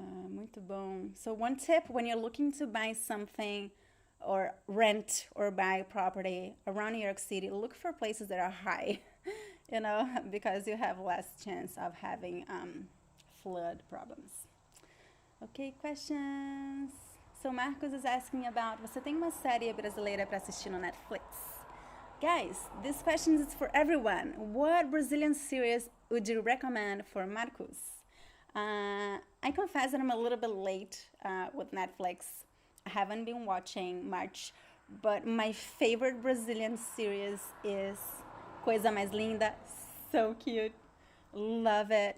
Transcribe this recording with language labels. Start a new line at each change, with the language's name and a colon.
Portuguese: Muito bom.
English: So one tip when you're looking to buy something or rent or buy property around New York City, look for places that are high, you know, because you have less chance of having flood problems. Okay, questions? So Marcos is asking about,
Portuguese: você tem uma série brasileira para assistir no Netflix?
English: Guys, this question is for everyone. What Brazilian series would you recommend for Marcos? I confess that I'm a little bit late with Netflix. I haven't been watching much, but my favorite Brazilian series is Coisa Mais Linda. So cute. Love it.